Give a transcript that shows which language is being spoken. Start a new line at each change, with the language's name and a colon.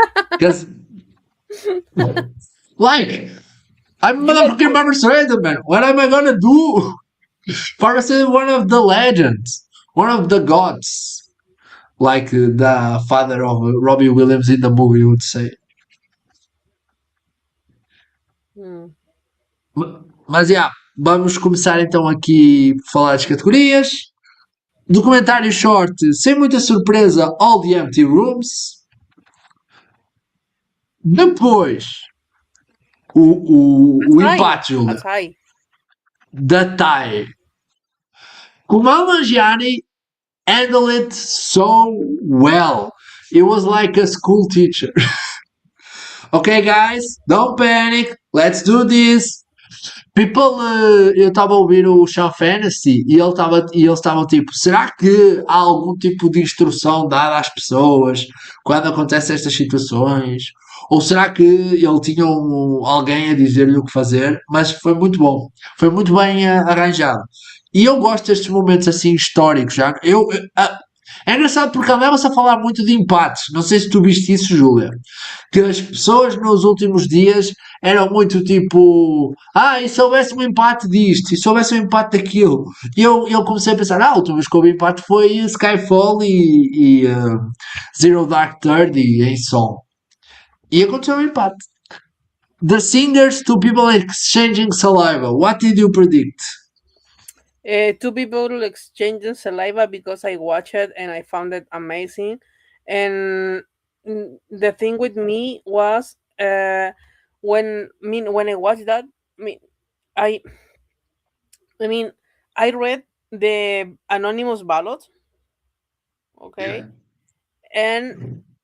English: Because, like, I'm motherfucking Barbara Streisand, man. What am I gonna do? Barbara Streisand is one of the legends, one of the gods, like the father of Robbie Williams in the movie would say.
Portuguese: Mas yeah, vamos começar então aqui a falar das categorias. Documentário short, sem muita surpresa, All the Empty Rooms. Depois, o empate, Julia,
English: That's high. da tie. Kumail Nanjiani handled it so well. It was like a school teacher. Okay, guys, don't panic. Let's do this.
Portuguese: People, eu estava a ouvir o Sean Fantasy e eles estavam tipo, será que há algum tipo de instrução dada às pessoas quando acontecem estas situações? Ou será que ele tinha alguém a dizer-lhe o que fazer? Mas foi muito bom, foi muito bem arranjado. E eu gosto destes momentos assim históricos. Já. É engraçado porque andava-se a falar muito de empates. Não sei se tu viste isso, Júlia. Que as pessoas nos últimos dias eram muito tipo, e se houvesse um empate disto, e se houvesse um empate daquilo. E eu comecei a pensar, a última vez que houve empate foi Skyfall e Zero Dark Thirty em som. E aconteceu um empate.
English: The Singers, two people exchanging saliva. What did you predict? Two people exchanging saliva because I watched it and I found it amazing. And the thing with me was when I watched that, I read the anonymous ballot, okay, and